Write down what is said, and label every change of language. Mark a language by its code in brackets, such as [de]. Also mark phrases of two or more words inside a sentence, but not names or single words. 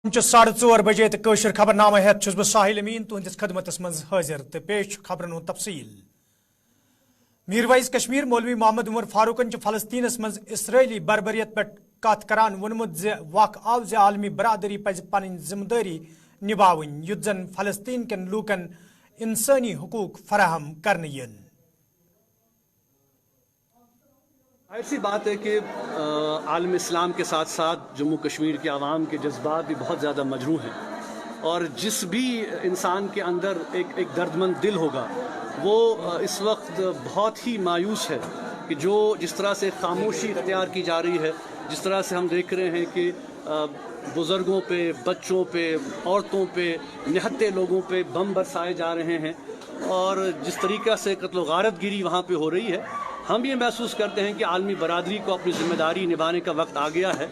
[ks] 4:30 बजे तो कशर खबरनामा हेत बह साहिल अमीन तुहंदिस खदमतस मज हाजिर तो पेश खबरन हुंद तफसील। मीरवाइज कश्मीर मौलवी मोहम्मद उमर फारूकन फलस्तीनस मज इसराइली बरबरियत पे कत करान वोनमुत जे वक आव जे आलमी बरादरी पज पन जिम्मेदारी निभावन युत जन फलस्तीन कन लूकन इंसानी हुकूक फराहम करने यन। [hi] ऐसी बात है कि आलम इस्लाम के साथ साथ जम्मू कश्मीर के आवाम के जज्बात भी बहुत ज़्यादा मजरूह हैं और जिस भी इंसान के अंदर एक दर्दमंद दिल होगा वो इस वक्त बहुत ही मायूस है कि जिस तरह से खामोशी इख्तियार की जा रही है, जिस तरह से हम देख रहे हैं कि बुज़ुर्गों पे, बच्चों पे, औरतों पे, निहत्ते लोगों पे बम बरसाए जा रहे हैं और जिस तरीक़ा से कत्ल गारतगिरी वहाँ पे हो रही है, हम ये महसूस करते हैं कि आलमी बरादरी को अपनी ज़िम्मेदारी निभाने का वक्त आ गया है।